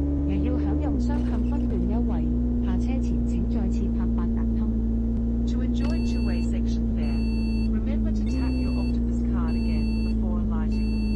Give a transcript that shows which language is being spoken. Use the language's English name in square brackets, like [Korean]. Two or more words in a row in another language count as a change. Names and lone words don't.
[Cantonese] 若要享用雙向分段優惠，下車前請再次拍八達通。 [English] To enjoy two-way section fare, remember to tap your Octopus card again before alighting.